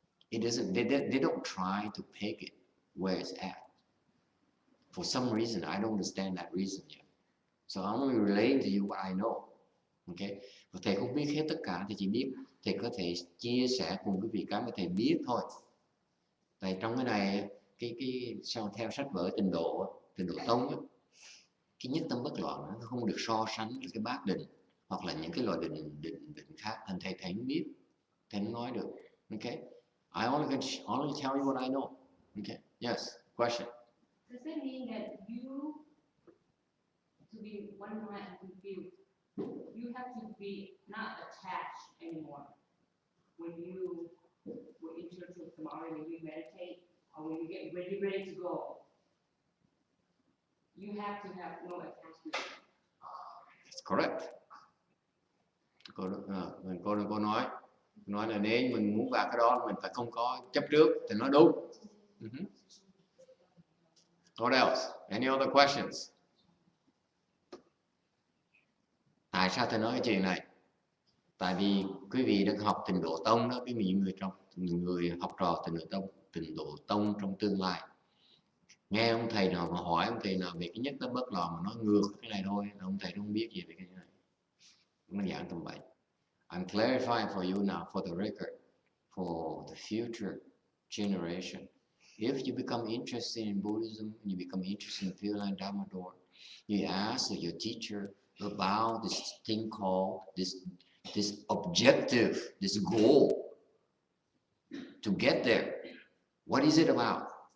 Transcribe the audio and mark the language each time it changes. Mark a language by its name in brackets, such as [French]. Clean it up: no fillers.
[English] It doesn't. They don't try to peg it where it's at. For some reason, I don't understand that reason yet. So I'm only relating to you what I know. Okay. [Vietnamese] Và thầy không biết hết tất cả, thì chỉ biết thầy có thể chia sẻ cùng quý vị cái mà thầy biết thôi. Tại trong cái này, theo sách vở tịnh độ tông á, cái nhất tâm bất loạn nó không được so sánh với cái bát định hoặc là những cái loại định khác. Thành thầy không biết, thầy không nói được. Okay. [English] I only tell you what I know. Okay. Yes. Question. Does it mean that you, to be one mind confused, you have to be not attached anymore when you enter to samadhi, when you meditate, or when you get ready to go? You have to have no attachment. That's correct. [Vietnamese] Cô nói là nếu mình muốn vào cái đó mình phải không có chấp trước, thì nói đúng. [English] What else? Any other questions? [Vietnamese] Tại sao thầy nói cái chuyện này? Tại vì quý vị đã học tịnh độ tông đó, cái người học trò tịnh độ tông trong tương lai, nghe ông thầy nào mà hỏi ông thầy nào về cái nhất tâm bất loạn mà nói ngược cái này thôi, ông thầy không biết gì về cái này, nó giảng tầm bậy. [English] I'm clarifying for you now, for the record, for the future generation. If you become interested in Buddhism, you become interested in Pure Land Dharma door, you ask your teacher about this thing called this objective, this goal to get there. What is it about?